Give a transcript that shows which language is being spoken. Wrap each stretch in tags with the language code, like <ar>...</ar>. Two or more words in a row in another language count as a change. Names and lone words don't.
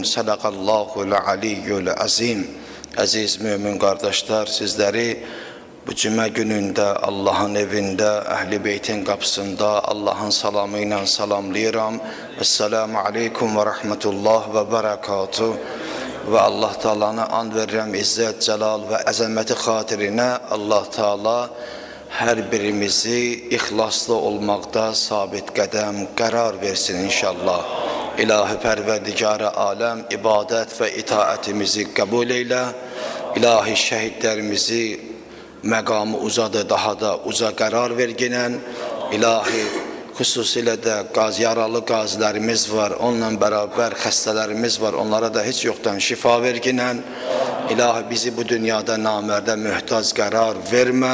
<ar>صدق الله العلي العظيم.</ar> <az>Aziz mümin kardeşler, sizleri bu cuma gününde Allah'ın evinde, Ehl-i Beyt'in kapısında Allah'ın salamıyla salamlayıram.</az> <ar>السلام عليكم ورحمة الله وبركاته.</ar> <az>Ve Allah Teala'na and verirəm, izzət, celal ve əzəməti xatirine Allah Teala her birimizi ihlaslı olmakta sabit qədəm qərar versin inşallah. İlahi Pərverdigar-ı aləm ibadet ve itaatimizi kabul eyle. İlahi şehitlerimizi məqamı uzadı, daha da uza qərar verginən. İlahi xüsusilə də yaralı qazilərimiz var, onunla bərabər xəstələrimiz var, onlara da heç yoxdan şifa verginən. İlahi bizi bu dünyada namərdə mühtac qərar vermə.</az>